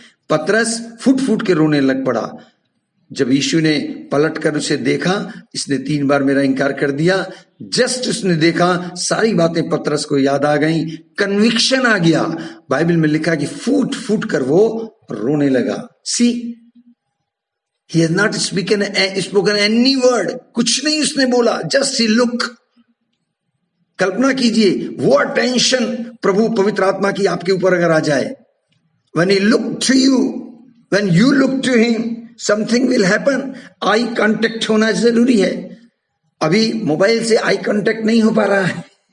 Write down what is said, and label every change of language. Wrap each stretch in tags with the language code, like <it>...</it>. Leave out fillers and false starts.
<hi>पतरस foot foot के रोने लग पड़ा जब यीशु ने पलट कर उसे देखा। इसने 3 बार मेरा इनकार कर दिया। जस्ट उसने देखा, सारी बातें पतरस को याद आ गई, कन्विक्शन आ गया। बाइबल में लिखा कि फूट फूट कर वो रोने लगा।</hi> <en>see, he has not spoken any word,</en> <hi>कुछ नहीं उसने बोला,</hi> <en>just he look।</en> <hi>कल्पना कीजिए वो अटेंशन प्रभु पवित्र आत्मा की आपके ऊपर अगर आ जाए,</hi> <en>when he look to you, when you look to him, something will happen.</en> <hi>Eye contact होना जरूरी है। अभी मोबाइल से आई कांटेक्ट नहीं हो पा रहा है।</hi>